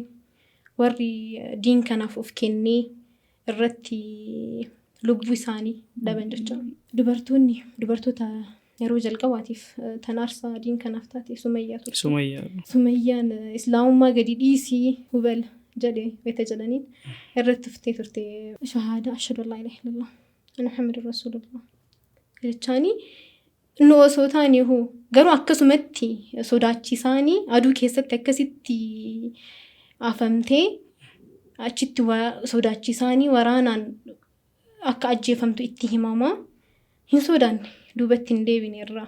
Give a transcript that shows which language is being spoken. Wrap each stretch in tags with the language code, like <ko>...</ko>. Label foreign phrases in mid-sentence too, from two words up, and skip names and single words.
<om>Warri diin kanaaf of kennee irratti lubbuu isaanii dhaban jechuudha. Dubartoota yeroo jalqabaatiif tanaarsaa diin kanaaf taate Sumayyaa turte. Sumayyaan islaamummaa gadi dhiisii hubal jedhee wayita jedhaniin irratti tuftee turte shahaadaa</om> <ar>أشهد أن لا إله إلا الله أن محمدا رسول الله</ar> <om>jechaanii nu osoo taaniihu garuu akkasumatti sodaachisaanii aduu keessatti akkasitti afamtee achitti sodaachisaanii waraanaan akka ajjeefamtu itti himamaa hin sodaanne duubatti hin deebine irraa.</om>